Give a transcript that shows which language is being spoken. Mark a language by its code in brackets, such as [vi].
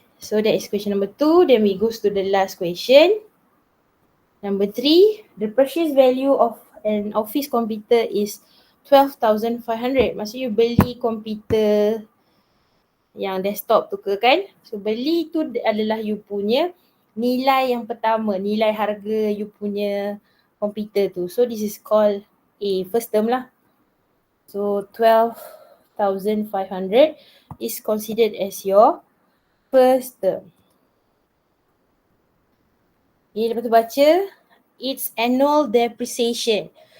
[en] So that is question number 2. Then we goes to the last question. Number 3. The purchase value of an office computer is 12,500. [ms] Maksudnya you beli komputer yang desktop tu ke kan. So beli tu adalah you punya nilai yang pertama, nilai harga you punya komputer tu. [en] So this is called A, first term lah. So 12,500 is considered as your first term. Okay, [ms] lepas tu baca, [en] it's annual depreciation.